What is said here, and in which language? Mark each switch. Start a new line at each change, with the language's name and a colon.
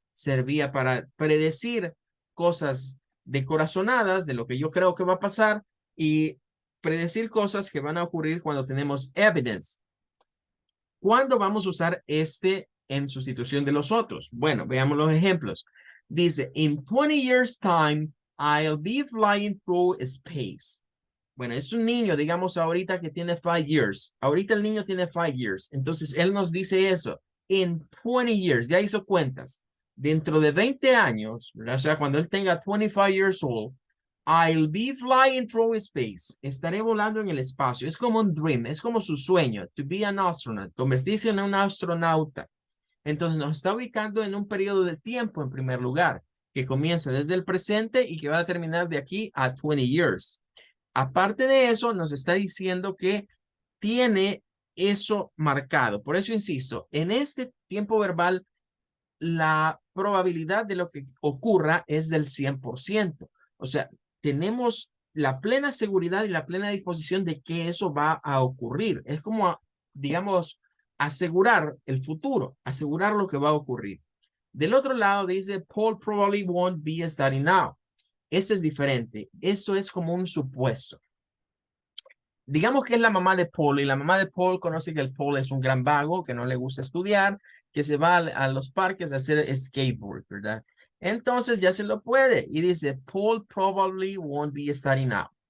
Spanish: Servía para predecir cosas de corazonadas, de lo que yo creo que va a pasar y predecir cosas que van a ocurrir cuando tenemos evidence. ¿Cuándo vamos a usar este en sustitución de los otros? Bueno, veamos los ejemplos. Dice,
English: in 20 years time, I'll be flying through space.
Spanish: Bueno, es un niño, digamos ahorita que tiene
English: 5 years.
Spanish: Ahorita el niño tiene 5 years. Entonces, él nos dice eso.
English: In 20 years,
Spanish: ya hizo cuentas. Dentro de 20 años, o sea, cuando él tenga
English: 25 years old, I'll be flying through space.
Spanish: Estaré volando en el espacio. Es como un dream, es como su sueño,
English: to be an astronaut,
Spanish: convertirse en un astronauta. Entonces nos está ubicando en un periodo de tiempo en primer lugar, que comienza desde el presente y que va a terminar de aquí a
English: 20 years.
Spanish: Aparte de eso, nos está diciendo que tiene eso marcado. Por eso insisto, en este tiempo verbal, la probabilidad de lo que ocurra es del 100%. O sea, tenemos la plena seguridad y la plena disposición de que eso va a ocurrir. Es como, digamos, asegurar el futuro, asegurar lo que va a ocurrir. Del otro lado dice,
English: Paul probably won't be studying now.
Spanish: Este es diferente. Esto es como un supuesto. Digamos que es la mamá de Paul y la mamá de Paul conoce que el Paul es un gran vago, que no le gusta estudiar, que se va a los parques a hacer skateboard, ¿verdad? Entonces ya se lo puede y dice,
English: Paul probably won't be studying now.